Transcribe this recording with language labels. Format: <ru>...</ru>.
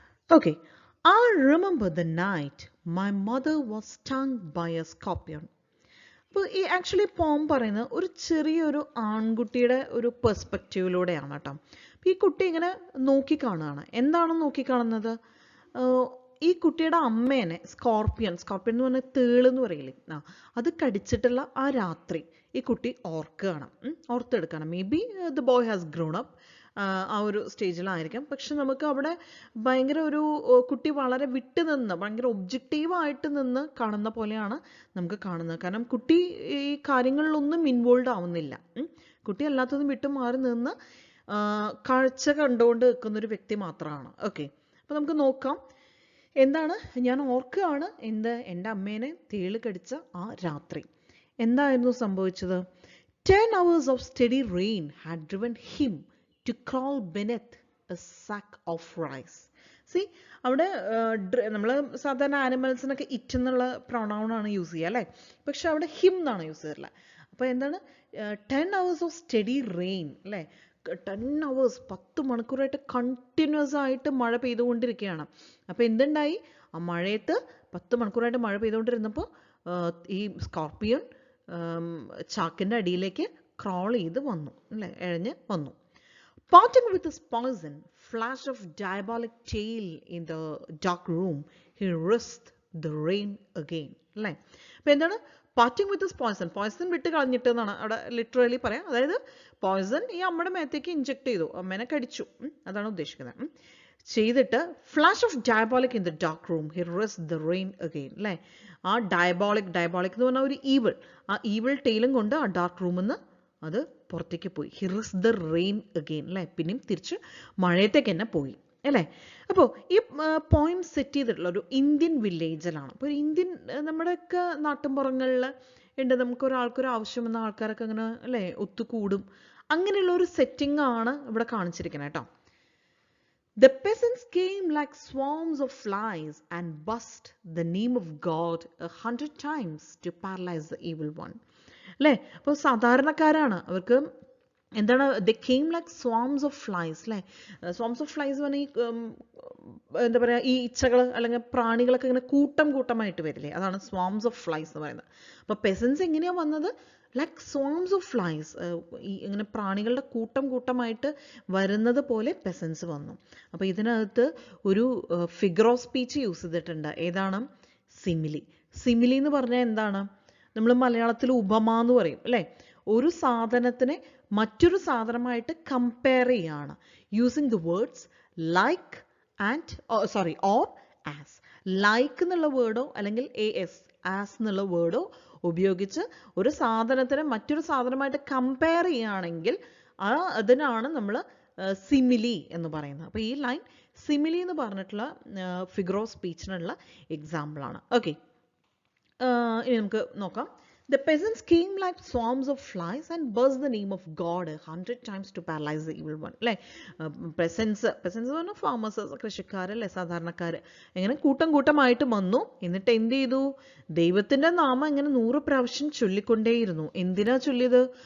<en>Okay, I remember the night my mother was stung by a scorpion.</en> <ml>അപ്പോൾ ഈ actually പോം പറയുന്നത് ഒരു ചെറിയൊരു ആൺകുട്ടിയുടെ ഒരു പെർസ്പെക്റ്റീവിലൂടെയാണ് കേട്ടോ. അപ്പോൾ ഈ കുട്ടി ഇങ്ങനെ നോക്കിക്കാണുകയാണ്. എന്താണ് നോക്കിക്കാണുന്നത്? ഈ കുട്ടിയുടെ അമ്മേനെ സ്കോർപ്പിയൻ എന്ന് പറഞ്ഞാൽ തേളെന്ന് പറയില്ലേ, അത് കടിച്ചിട്ടുള്ള ആ രാത്രി ഈ കുട്ടി ഓർത്തെടുക്കണം.</ml> <en>may be the boy has grown up,</en> <ml>ആ ഒരു സ്റ്റേജിലായിരിക്കാം. പക്ഷെ നമുക്ക് അവിടെ ഭയങ്കര ഒരു കുട്ടി വളരെ വിട്ട് നിന്ന് ഭയങ്കര ഒബ്ജക്റ്റീവായിട്ട് നിന്ന് കാണുന്ന പോലെയാണ് നമുക്ക് കാണുന്നത്. കാരണം കുട്ടി ഈ കാര്യങ്ങളിലൊന്നും ഇൻവോൾവ് ആവുന്നില്ല. കുട്ടി അല്ലാത്തതും വിട്ട് മാറി നിന്ന് കാഴ്ച കണ്ടുകൊണ്ട് നിൽക്കുന്നൊരു വ്യക്തി മാത്രമാണ്. ഓക്കെ, അപ്പോൾ നമുക്ക് നോക്കാം. എന്താണ് ഞാൻ ഓർക്കുകയാണ്, എൻ്റെ അമ്മേനെ തേള് കടിച്ച ആ രാത്രി എന്തായിരുന്നു സംഭവിച്ചത്?</ml> <en>10 hours of steady rain had driven him to crawl beneath a sack of rice.</en> <ml>See, അവിടെ നമ്മൾ സാധാരണ ആനിമൽസിനൊക്കെ ഇറ്റ് എന്നുള്ള പ്രൊണൗണാണ് യൂസ് ചെയ്യുക അല്ലേ? പക്ഷെ അവിടെ ഹിം എന്നാണ് യൂസ് ചെയ്യാറില്ല. അപ്പോൾ എന്താണ്</ml> <en>10 hours of steady rain</en> <ml>അല്ലേ? 10 hours 10 മണിക്കൂറായിട്ട് കണ്ടിന്യൂസ് ആയിട്ട് മഴ പെയ്തുകൊണ്ടിരിക്കുകയാണ്. അപ്പോൾ എന്തുണ്ടായി? ആ മഴയത്ത് 10 മണിക്കൂറായിട്ട് മഴ പെയ്തുകൊണ്ടിരുന്നപ്പോൾ ഈ സ്കോർപ്പിയൻ ചാക്കിൻ്റെ അടിയിലേക്ക് ക്രോൾ ചെയ്ത് വന്നു അല്ലേ, എഴഞ്ഞ് വന്നു.</ml> <en>Parting with his poison flash of diabolic tail in the dark room, he risked the rain again.</en> <ml>അല്ലേ? അപ്പോൾ എന്താണ്</ml> <en>parting with poison</en> <ml>വിട്ട് കളഞ്ഞിട്ട് എന്നാണ് അവിടെ ലിറ്ററലി പറയാം. അതായത് പോയ്സൺ ഈ അമ്മയുടെ മേത്തേക്ക് ഇഞ്ചെക്ട് ചെയ്തു, അമ്മേനെ കടിച്ചു, അതാണ് ഉദ്ദേശിക്കുന്നത്.</ml> <en>ചെയ്തിട്ട് flash of diabolic in the dark room, he risk the rain again. അല്ലേ?</en> <ml>ആ ഡയബോളിക് എന്ന് പറഞ്ഞാൽ ഒരു ഈവിൾ, ആ ഈവിൾ ടെയിലും കൊണ്ട് ആ ഡാർക്ക് റൂമിൽ നിന്ന് അത് പുറത്തേക്ക് പോയി.</ml> <en>He risk the rain again.</en> <ml>അല്ലേ? പിന്നെയും തിരിച്ച് മഴയത്തേക്ക് തന്നെ പോയി അല്ലേ? അപ്പോൾ ഈ പോയിം സെറ്റ് ചെയ്തിട്ടുള്ള ഒരു ഇന്ത്യൻ വില്ലേജിലാണ്. അപ്പോൾ ഇന്ത്യൻ നമ്മുടെയൊക്കെ നാട്ടിൻപുറങ്ങളിൽ ഉണ്ട്, നമുക്കൊരാൾക്കൊരു ആവശ്യം വന്ന ആൾക്കാരൊക്കെ അങ്ങനെ അല്ലേ ഒത്തുകൂടും. അങ്ങനെയുള്ള ഒരു സെറ്റിംഗ് ആണ് ഇവിടെ കാണിച്ചിരിക്കുന്നത് കേട്ടോ.</ml> <en>The peasants came like swarms of flies and buzzed the name of God 100 times to paralyze the evil one.</en> <ml>അല്ലേ? അപ്പോൾ സാധാരണക്കാരാണ്, അവർക്ക് എന്താണ്</ml> <en>The came like swarms of flies.</en> <ml>അല്ലേ? സ്വാംസ് ഓഫ് ഫ്ലൈസ് പറഞ്ഞാൽ ഈ എന്താ പറയുക, ഈ ഇച്ചകൾ അല്ലെങ്കിൽ പ്രാണികളൊക്കെ ഇങ്ങനെ കൂട്ടമായിട്ട് വരില്ലേ, അതാണ് സ്വാംസ് ഓഫ് ഫ്ലൈസ് എന്ന് പറയുന്നത്. അപ്പോൾ പെസൻസ് എങ്ങനെയാണ് വന്നത്?</ml> <en>like swarms of flies,</en> <ml>ഈ ഇങ്ങനെ പ്രാണികളുടെ കൂട്ടമായിട്ട് വരുന്നത് പോലെ പെസൻസ് വന്നു. അപ്പോൾ ഇതിനകത്ത് ഒരു ഫിഗർ ഓഫ് സ്പീച്ച് യൂസ് ചെയ്തിട്ടുണ്ട്. ഏതാണ്? സിമിലി എന്ന് പറഞ്ഞാൽ എന്താണ്? നമ്മൾ മലയാളത്തിൽ ഉപമ എന്ന് പറയും അല്ലേ? ഒരു സാധനത്തിനെ മറ്റൊരു സാധനമായിട്ട് കമ്പയർ ചെയ്യാണ്</ml> <en>Using the words like and or as.</en> <ml>Like എന്നുള്ള വേർഡോ അല്ലെങ്കിൽ ആസ് എന്നുള്ള വേർഡോ ഉപയോഗിച്ച് ഒരു സാധനത്തിനെ മറ്റൊരു സാധനമായിട്ട് കമ്പയർ ചെയ്യുകയാണെങ്കിൽ അതിനാണ് നമ്മൾ സിമിലി എന്ന് പറയുന്നത്. അപ്പോൾ ഈ ലൈൻ സിമിലി എന്ന് പറഞ്ഞിട്ടുള്ള ഫിഗർ ഓഫ് സ്പീച്ചിനുള്ള എക്സാമ്പിളാണ്. ഓക്കെ, ഇനി നമുക്ക് നോക്കാം.</ml> <en>The peasants came like swarms of flies and buzzed the name of God 100 times to paralyze the evil one.</en> <ml>അല്ലേ? പെസൻസ് എന്ന് പറഞ്ഞാൽ ഫാമേഴ്സ്, കൃഷിക്കാരല്ലേ, സാധാരണക്കാർ. ഇങ്ങനെ കൂട്ടം കൂട്ടമായിട്ട് വന്നു. എന്നിട്ട് എന്ത് ചെയ്തു? ദൈവത്തിൻ്റെ നാമം ഇങ്ങനെ 100 പ്രാവശ്യം ചൊല്ലിക്കൊണ്ടേയിരുന്നു. എന്തിനാ ചൊല്ലിയത്?</ml>